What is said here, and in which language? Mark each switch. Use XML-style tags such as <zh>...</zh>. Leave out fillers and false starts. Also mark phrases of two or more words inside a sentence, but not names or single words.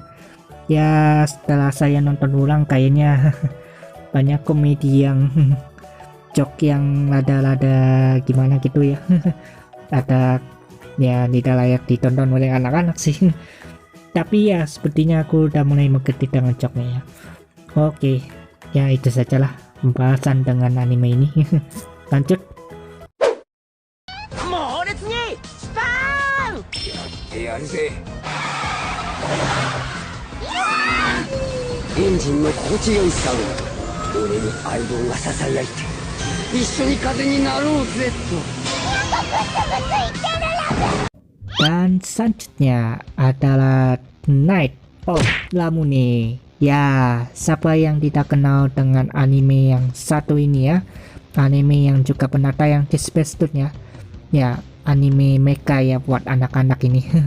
<id>Ya setelah saya nonton ulang kayaknya banyak komedi yang joke yang rada-rada gimana gitu ya. Ada ya tidak layak ditonton oleh anak-anak sih. Tapi ya sepertinya aku udah mulai mengerti dengan joknya ya. Oke, ya itu sajalah pembahasan dengan anime ini. Lanjut.</id> <ja>猛烈にスパーンやるぜエンジンの心地よいサウンド俺に相棒がささやいて一緒に風になろうぜと</ja> <id>Dan selanjutnya adalah Night of Lamune. Ya, siapa yang tidak kenal dengan anime yang satu ini ya? Anime yang juga pernah tayang di Space Tune ya. Ya, anime mecha ya buat anak-anak ini.</id>